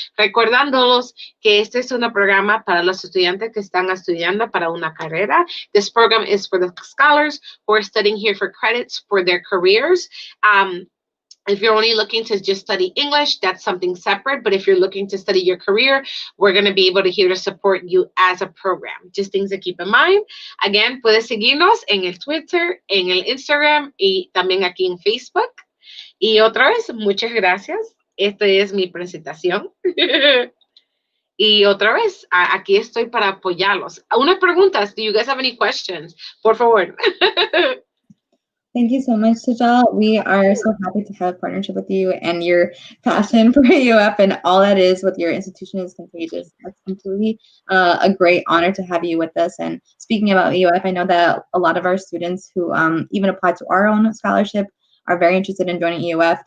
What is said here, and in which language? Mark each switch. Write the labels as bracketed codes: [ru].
[es] Recordándolos que este es un programa para los estudiantes que están estudiando para una carrera. [en] This program is for the scholars who are studying here for credits for their careers. If you're only looking to just study English, that's something separate. But if you're looking to study your career, we're going to be able to here to support you as a program. Just things to keep in mind. [es] Again, puedes seguirnos en el Twitter, en el Instagram y también aquí en Facebook. Y otra vez, muchas gracias. Esta es mi presentación. Y otra vez, aquí estoy para apoyarlos. Unas preguntas. [en] Do you guys have any questions? [es] Por favor. [en] Thank you so much, Sajal. We are so happy to have a partnership with you, and your passion for EOF and all that is with your institution is contagious. That's completely a great honor to have you with us. And speaking about EOF, I know that a lot of our students who even applied to our own scholarship are very interested in joining EOF.